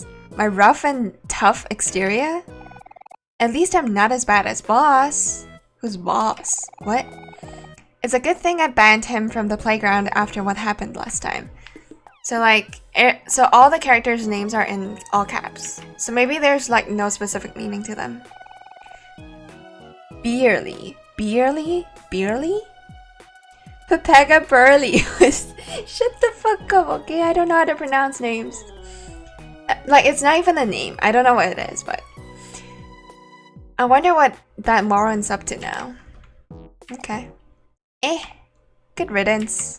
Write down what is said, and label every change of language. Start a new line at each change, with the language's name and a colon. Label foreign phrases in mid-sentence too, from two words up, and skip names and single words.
English: My rough and tough exterior? At least I'm not as bad as boss. Who's boss? What? It's a good thing I banned him from the playground after what happened last time. So like, so all the characters' names are in all caps. So maybe there's like no specific meaning to them. Beerly. Beerly? Beerly? Pepega Burley. Shut the fuck up, okay? I don't know how to pronounce names. Like, it's not even a name. I don't know what it is, but... I wonder what that moron's up to now. Okay. Good riddance.